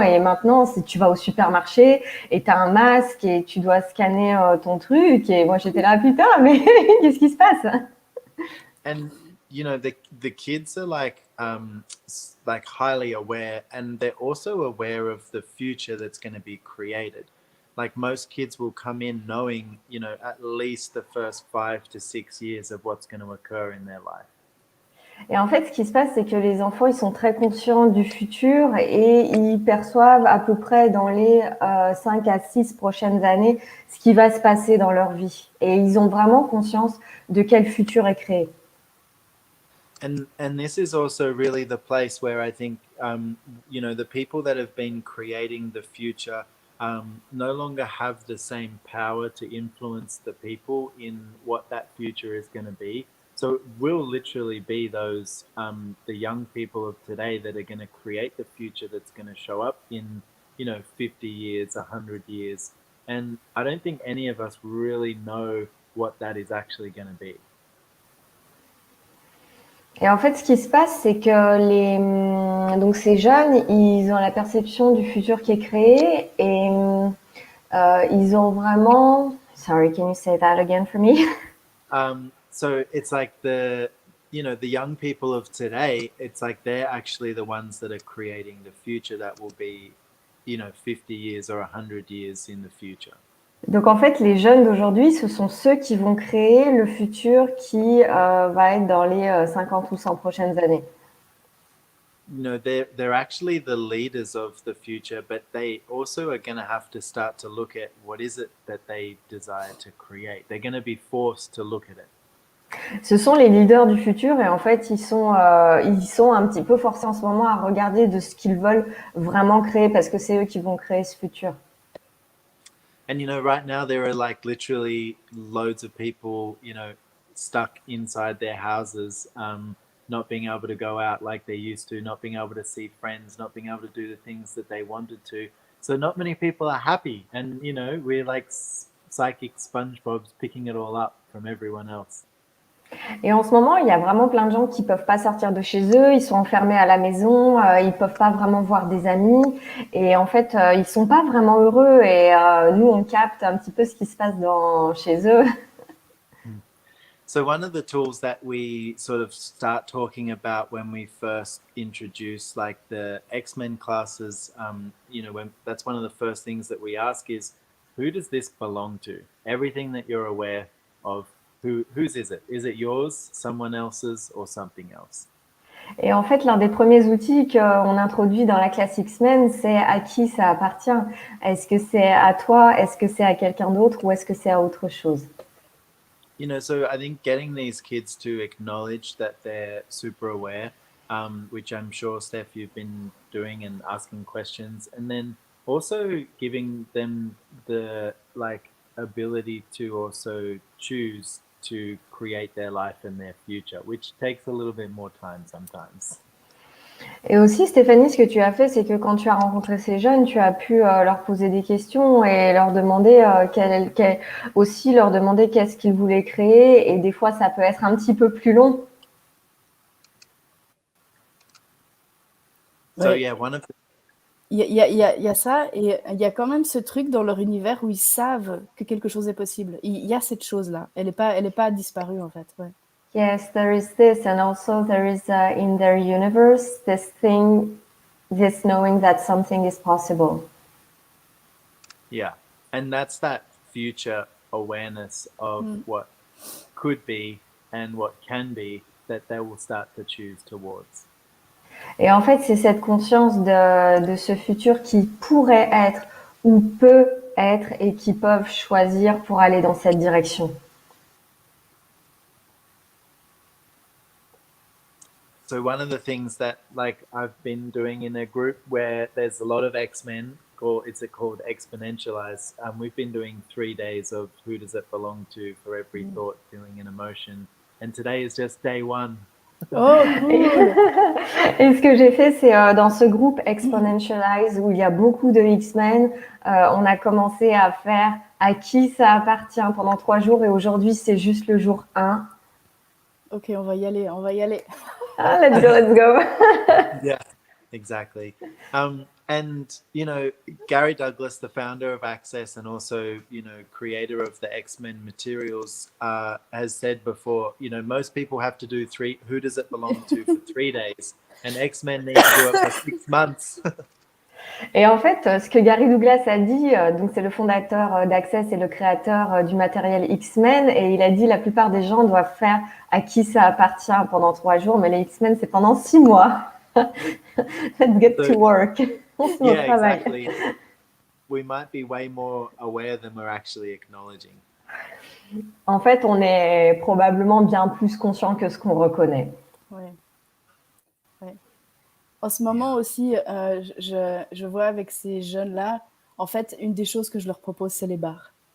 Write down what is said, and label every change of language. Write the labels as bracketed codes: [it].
[fr] Et maintenant, si tu vas au supermarché et t'as un masque et tu dois scanner ton truc, et moi j'étais là, putain, mais qu'est-ce qui se passe? [en] And the kids are like highly aware, and they're also aware of the future that's going to be created. Like most kids will come in knowing, at least the first 5 to 6 years of what's going to occur in their life. [fr] Et en fait, ce qui se passe, c'est que les enfants, ils sont très conscients du futur et ils perçoivent à peu près dans les 5 à 6 prochaines années ce qui va se passer dans leur vie. Et ils ont vraiment conscience de quel futur est créé. [en] And this is also really the place where I think, the people that have been creating the future no longer have the same power to influence the people in what that future is going to be. So it will literally be those the young people of today that are going to create the future that's going to show up in 50 years, 100 years. And I don't think any of us really know what that is actually going to be. [fr] Et en fait, ce qui se passe, c'est que donc ces jeunes, ils ont la perception du futur qui est créé et ils ont vraiment. [en] Sorry, can you say that again for me? So it's like the young people of today, it's like they're actually the ones that are creating the future that will be, 50 years or 100 years in the future. [fr] Donc en fait, les jeunes d'aujourd'hui, ce sont ceux qui vont créer le futur qui va être dans les 50 ou 100 prochaines années. [en] They're actually the leaders of the future, but they also are going to have to start to look at what is it that they desire to create. They're going to be forced to look at it. [fr] Ce sont les leaders du futur et en fait, ils sont un petit peu forcés en ce moment à regarder de ce qu'ils veulent vraiment créer parce que c'est eux qui vont créer ce futur. [en] And right now there are like literally loads of people, stuck inside their houses, not being able to go out like they used to, not being able to see friends, not being able to do the things that they wanted to. So not many people are happy, and we're like psychic SpongeBobs picking it all up from everyone else. [fr] Et en ce moment, il y a vraiment plein de gens qui peuvent pas sortir de chez eux, ils sont enfermés à la maison, ils peuvent pas vraiment voir des amis et en fait, ils sont pas vraiment heureux et nous, on capte un petit peu ce qui se passe chez eux. [en] So one of the tools that we sort of start talking about when we first introduce like the X-Men classes, when that's one of the first things that we ask is, who does this belong to? Everything that you're aware of, whose is it? Is it yours, someone else's, or something else? [fr] Et en fait, l'un des premiers outils qu'on introduit dans la classe X-Men, c'est à qui ça appartient. Est-ce que c'est à toi? Est-ce que c'est à quelqu'un d'autre? Ou est-ce que c'est à autre chose? [en] So I think getting these kids to acknowledge that they're super aware, which I'm sure, Steph, you've been doing and asking questions, and then also giving them the ability to also choose to create their life and their future, which takes a little bit more time sometimes. [fr] Et aussi, Stéphanie, ce que tu as fait, c'est que quand tu as rencontré ces jeunes, tu as pu leur poser des questions et leur demander aussi leur demander qu'est-ce qu'ils voulaient créer. Et des fois, ça peut être un petit peu plus long. [en] So [fr] Ouais. [en] yeah, one of the, [fr] Il y a ça, et il y a quand même ce truc dans leur univers où ils savent que quelque chose est possible. Il y a cette chose-là. Elle est pas disparue, en fait. Ouais. [en] Yes, there is this, and also there is in their universe this thing, this knowing that something is possible. yeah, and that's that future awareness of what could be and what can be that they will start to choose towards. [fr] Et en fait, c'est cette conscience de ce futur qui pourrait être ou peut être et qui peuvent choisir pour aller dans cette direction. [en] So one of the things that like I've been doing in a group where there's a lot of X-Men, it's called Exponentialize. We've been doing 3 days of who does it belong to for every thought, feeling, and emotion. And today is just day one. Oh, cool! [fr] Et ce que j'ai fait, c'est dans ce groupe Exponentialize où il y a beaucoup de X-Men, on a commencé à faire à qui ça appartient pendant 3 jours et aujourd'hui c'est juste le jour 1. Ok, on va y aller, on va y aller. [en] Ah, let's go, let's go. Yeah, exactly. And you know, Gary Douglas, the founder of Access and also, you know, creator of the X-Men materials, has said before, you know, most people have to do who does it belong to for 3 days, and X-Men need to do it for 6 months. [fr] Et en fait, ce que Gary Douglas a dit, donc c'est le fondateur d'Access et le créateur du matériel X-Men, et il a dit la plupart des gens doivent faire à qui ça appartient pendant 3 jours, mais les X-Men c'est pendant 6 mois. [en] Let's get to work. [fr] On se met au travail. [en] Exactly. We might be way more aware than we're actually acknowledging. [fr] En fait, on est probablement bien plus conscient que ce qu'on reconnaît. Ouais. Ouais. En ce moment aussi, je vois avec ces jeunes-là, en fait, une des choses que je leur propose, c'est les bars.